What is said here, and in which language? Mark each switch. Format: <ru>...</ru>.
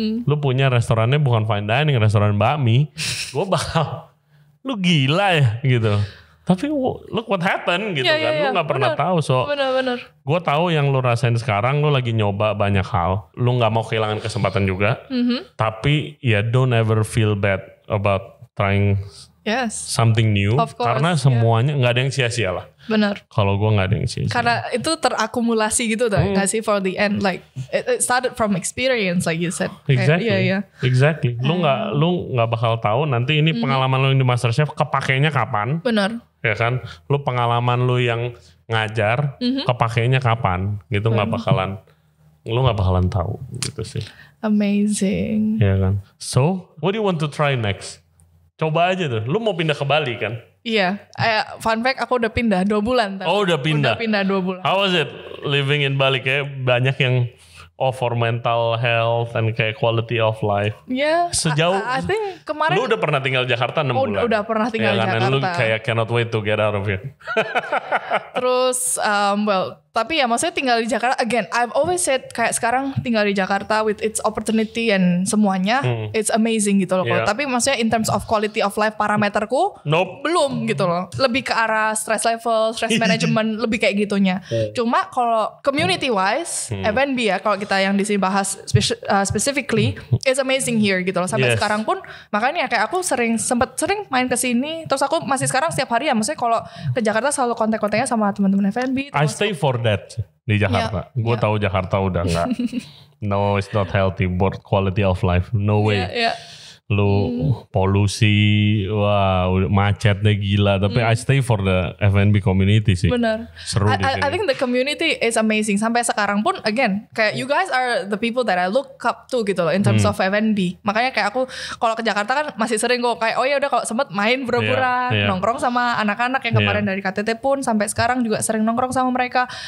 <id>Lu punya restorannya bukan fine dining, restoran bakmi. Gue bakal, lu gila ya gitu. Tapi</id> <en>look what happened</en> <id>gitu kan. Lu gak pernah tahu. So gue tahu yang lu rasain sekarang. Lu lagi nyoba banyak hal. Lu gak mau kehilangan kesempatan juga. Tapi ya</id> <en>don't ever feel bad about trying something new.</en> <id>Karena semuanya gak ada yang sia-sia lah. Benar. Kalau gue gak ada yang sia-sia. Karena itu terakumulasi gitu gak sih</id> <en>for the end. Like it started from experience like you said. Exactly. Exactly.</en> <id>Lu gak bakal tahu nanti ini pengalaman lu yang di MasterChef kepakainya kapan. Benar. Ya kan, lu pengalaman lu yang ngajar, kepakainya kapan, gitu lu nggak bakalan tahu, gitu sih.</id> <en>Amazing.</en> <id>Ya kan.</id> <en>So, what do you want to try next?</en> <id>Coba aja tuh. Lu mau pindah ke Bali kan? Iya. Fun fact, aku udah pindah 2 bulan. Oh, udah pindah. Udah pindah 2 bulan.</id> <en>How was it living in Bali?</en> <id>Kayak banyak yang</id> <en>for mental health and kayak quality of life. Sejauh I think kemarin</en> <id>lu udah pernah tinggal Jakarta 6 bulan. Udah pernah tinggal di Jakarta. Dan lu kayak</id> <en>cannot wait to get out of here.</en> <id>Terus tapi ya maksudnya tinggal di Jakarta again,</id> <en>I've always said</en> <id>kayak sekarang tinggal di Jakarta</id> <en>with its opportunity</en> <id>and semuanya</id> <en>it's amazing</en> <id>gitu loh. Tapi maksudnya</id> <en>in terms of quality of life</en> <id>parameterku belum gitu loh. Lebih ke arah stress level, stress management lebih kayak gitunya. Cuma kalau community wise F&B ya, kalau kita kita yang di sini bahas specifically,</id> <en>it's amazing here</en> <id>gitu loh. Sampai sekarang pun makanya kayak aku sering main ke sini, terus aku masih sekarang setiap hari ya, maksudnya kalau ke Jakarta selalu kontak-kontaknya sama teman-teman F&B.</id> <en>I stay for that</en> <id>di Jakarta. Gue tahu Jakarta udah enggak.</id> <en>No, it's not healthy for quality of life. No way.</en> <id>Lu polusi, wah macetnya gila.</id> <en>Tapi I stay for the F&B community sih.</en> <id>Benar. Seru di sini.</id> <en>I think the community is amazing.</en> <id>Sampai sekarang pun,</id> <en>again, kayak you guys are the people that I look up to gitu loh in terms of F&B.</en> <id>Makanya kayak aku kalau ke Jakarta kan masih sering kok kayak udah kalau sempet main pura-pura nongkrong sama anak-anak yang kemarin dari KTT pun sampai sekarang juga sering nongkrong sama mereka.</id>